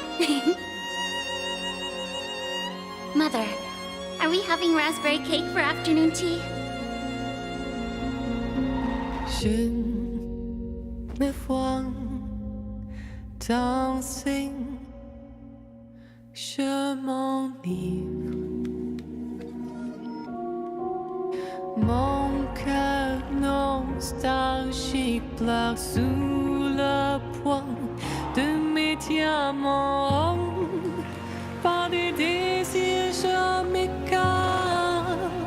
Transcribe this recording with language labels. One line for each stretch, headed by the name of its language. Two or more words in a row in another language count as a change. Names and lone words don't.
English: Mother, are we having raspberry cake for afternoon tea?
Chinese: 寻那方掌心，寻
French: je m'enivre. Mon cœur nostalgique pleure sous le poids de mes diamants. Par des désirs je m'écarte.